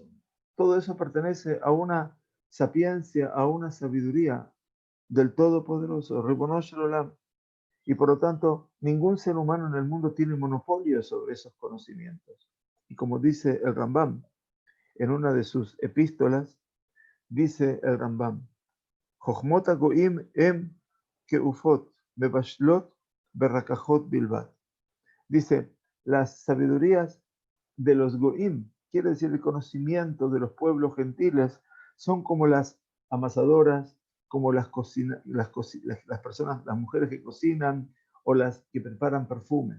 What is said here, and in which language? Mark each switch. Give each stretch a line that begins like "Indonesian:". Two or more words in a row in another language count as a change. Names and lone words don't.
Spanish: Todo eso pertenece a una sapiencia, a una sabiduría del Todopoderoso,
Hebrew: רבונו של עולם.
Spanish: Y por lo tanto, ningún ser humano en el mundo tiene monopolio sobre esos conocimientos. Y como dice el Rambam, en una de sus epístolas, dice el Rambam,
Hebrew: חכמות הגויים הם כאופות מבשלות ורקחות בלבד.
Spanish: Dice, las sabidurías de los goim, quiere decir el conocimiento de los pueblos gentiles, son como las amasadoras como las personas, las mujeres que cocinan o las que preparan perfumes.